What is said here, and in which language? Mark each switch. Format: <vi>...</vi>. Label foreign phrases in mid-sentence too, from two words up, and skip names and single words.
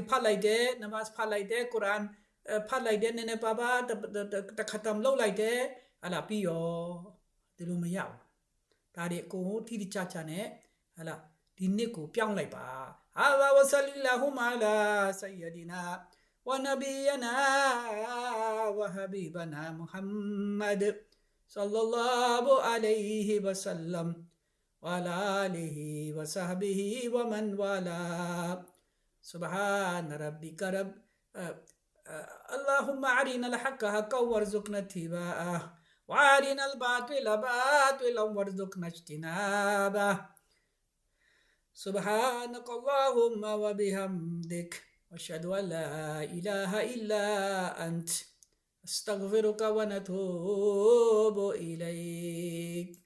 <my>ဖတ်လိုက်တယ်နမတ်ဖတ်လိုက်တယ်ကုရ်အာန်ဖတ်လိုက်တယ်နည်းနည်းပါပါတခတ်တမ်လုပ်လိုက်တယ်ဟာလားပြီးရောဒီ လိုမရဘူးဒါတွေအကုန်ထိတိကျကျနဲ့ဟာလားဒီနှစ်ကိုပြောင်းလိုက်ပါ</my> <ar>وصلى الله على سيدنا ونبينا وحبيبنا محمد صلى الله عليه وسلم وعلى آله وصحبه ومن والاه سبحان ربك رب اللهم أرنا الحق حقا وارزقنا اتباعه وأرنا الباطل باطلا وارزقنا اجتنابه سبحانك اللهم وبحمدك أشهد أن لا إله إلا أنت استغفرك ونتوب إليك</ar>